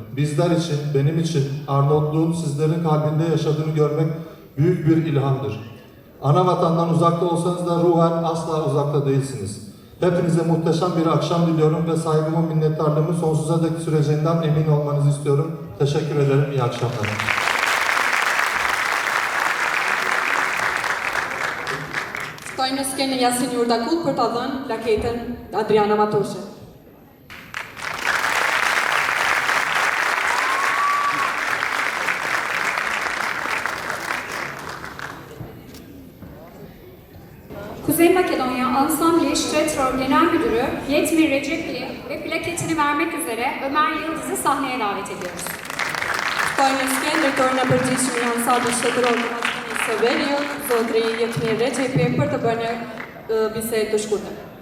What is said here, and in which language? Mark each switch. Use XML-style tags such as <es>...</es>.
<tr>Bizler için, benim için Arnavutluğun sizlerin kalbinde yaşadığını görmek büyük bir ilhamdır. Ana vatandan uzakta olsanız da ruhen asla uzakta değilsiniz. Hepinize muhteşem bir akşam diliyorum ve saygımı, minnettarlığımı sonsuza dek süreceğinden emin olmanızı istiyorum. Teşekkür ederim, iyi akşamlar.</tr> <sq>Ftoj në skenë Yasin Yurdakul për ta dhënë plaketën Adriana Matoshe.</sq> <tr>Kuzey Makedonya Ansambli Ştretror Genel Müdürü Yetmir Recepli ve plaketini vermek üzere Ömer Yıldız'ı sahneye davet ediyoruz.</tr> <sq>Ftoj në skenë drejtorin e përgjithshëm i ansamblit shtetëror të Maqedonisë së Veriut, zotri Jetmir Recepi, për të bërë një bisedë të shkurtër.</sq>